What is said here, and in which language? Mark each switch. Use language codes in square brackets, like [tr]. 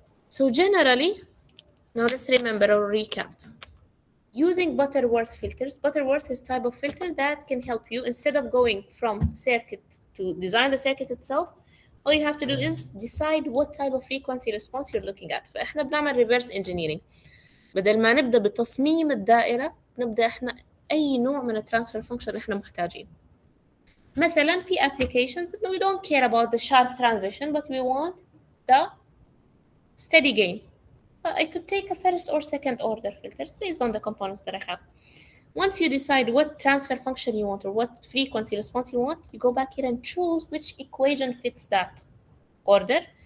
[en] So generally, now let's remember or recap. Using Butterworth filters, Butterworth is type of filter that can help you instead of going from circuit to design the circuit itself. All you have to do is decide what type of frequency response you're looking at. [ar] فإحنا بنعمل reverse engineering. بدل ما نبدأ بتصميم الدائرة نبدأ إحنا أي نوع من الترانسفير فانكشن إحنا محتاجين. مثلا في [en] applications that we don't care about the sharp transition but we want the steady gain. I could take a first or second order filters based on the components that I have. Once you decide what transfer function you want or what frequency response you want, you go back here and choose which equation fits that order.